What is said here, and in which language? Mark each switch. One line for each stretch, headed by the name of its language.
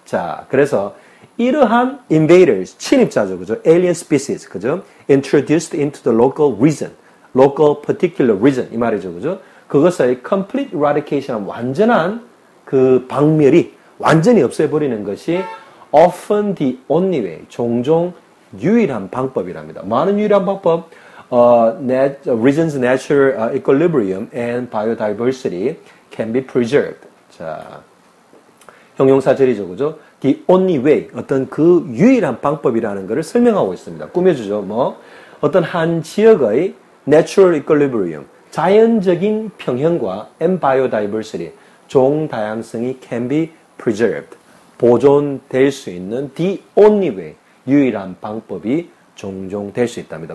Korean: 자, 그래서 이러한 invaders, 침입자죠, 그죠?
English: alien species, 그죠? introduced into the local region, local particular region,
Korean: 이 말이죠, 그죠? 그것의 complete eradication, 완전한 그 박멸이 완전히 없애버리는 것이
English: often the only way,
Korean: 종종 유일한 방법이랍니다. 많은 유일한 방법,
English: region's natural equilibrium and biodiversity can be preserved.
Korean: 자, 형용사절이죠, 그죠? The only way, 어떤 그 유일한 방법이라는 것을 설명하고 있습니다. 꾸며주죠, 뭐 어떤 한 지역의 natural equilibrium, 자연적인 평형과 and biodiversity, 종 다양성이
English: can be preserved,
Korean: 보존될 수 있는 the only way, 유일한 방법이 종종 될 수 있답니다.